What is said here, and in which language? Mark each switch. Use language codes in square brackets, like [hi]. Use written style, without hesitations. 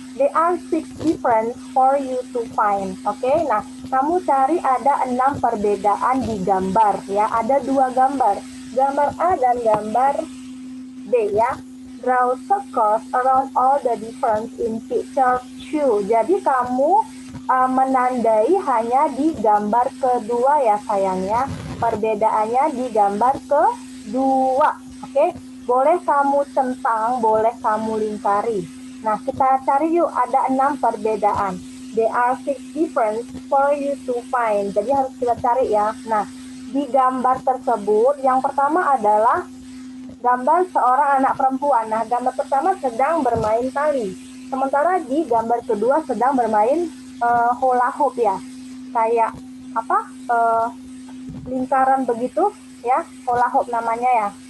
[en] There are 6 difference for you to find. [id] Oke, nah kamu cari ada 6 perbedaan di gambar ya. Ada 2 gambar, gambar A dan gambar B ya. [en] Draw circles around all the difference in picture 2. [id] Jadi kamu menandai hanya di gambar kedua ya sayangnya. Perbedaannya di gambar kedua. Oke, boleh kamu centang, boleh kamu lingkari. Nah, kita cari yuk, ada 6 perbedaan. [en] There are 6 difference for you to find. [id] Jadi harus kita cari ya. Nah, di gambar tersebut yang pertama adalah gambar seorang anak perempuan. Nah, gambar pertama sedang bermain tali. Sementara di gambar kedua sedang bermain hula hoop ya. Kayak apa? Lingkaran begitu ya, hula hoop namanya ya.